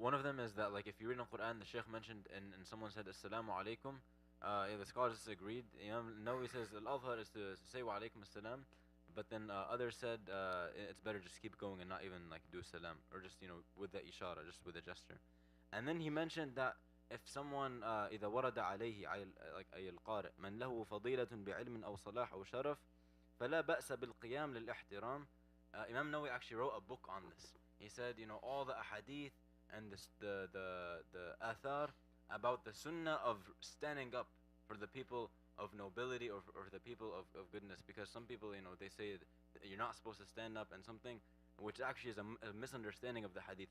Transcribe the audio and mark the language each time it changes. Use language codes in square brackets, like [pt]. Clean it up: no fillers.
[en] One of them is that like if you read in the Quran, the Shaykh mentioned and someone said Assalamu alaikum, the scholars disagreed. Nawawi says al-Azhar is to say wa alaikum assalam, but then others said it's better just keep going and not even like do salam, or just with the ishara, just with a gesture. And then he mentioned that if someone [ar] إذا ورد عليه [en] like [ar] أي القارئ من له فضيلة بعلم أو صلاح أو شرف فلا بأس بالقيام للاحترام. [en] Imam Nawawi actually wrote a book on this. He said, you know, all the ahadith and the athar about the sunnah of standing up for the people of nobility or the people of goodness, because some people, you know, they say that you're not supposed to stand up and something, which actually is a misunderstanding of the hadith.